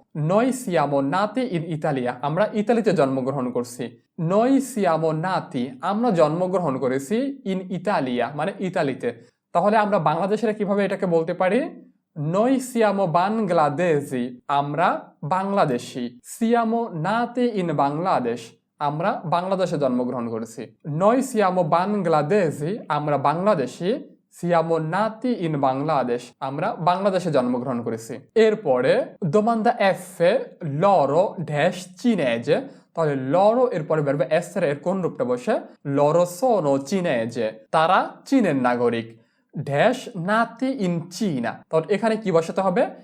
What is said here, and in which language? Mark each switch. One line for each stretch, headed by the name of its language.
Italian: noi siamo nati in Italia,
Bangla: আমরা ইতালিতে জন্মগ্রহণ করছি।
Italian: noi siamo nati
Bangla: আমরা জন্মগ্রহণ করেছি,
Italian: ইন ইতালিয়া মানে ইতালিতে।
Bangla: তাহলে আমরা বাংলাদেশের কিভাবে এটাকে বলতে পারি?
Italian: noi siamo bangladesi, আমরা বাংলাদেশি। siamo nati in Bangladesh,
Bangla: আমরা বাংলাদেশে জন্মগ্রহণ করেছি।
Italian: noi siamo bangladesi, আমরা বাংলাদেশি। siamo nati in Bangladesh,
Bangla: আমরা বাংলাদেশে জন্মগ্রহণ করেছি। এরপরে domanda F,
Italian: loro dash cinese,
Bangla: তাহলে loro এরপরে verb essere এর কোন রূপটা বসে?
Italian: loro sono cinese,
Bangla: তারা চীনের নাগরিক। ড্যাশ নাতি ইন চীনা, তাহলে এখানে কি বসাতে হবে?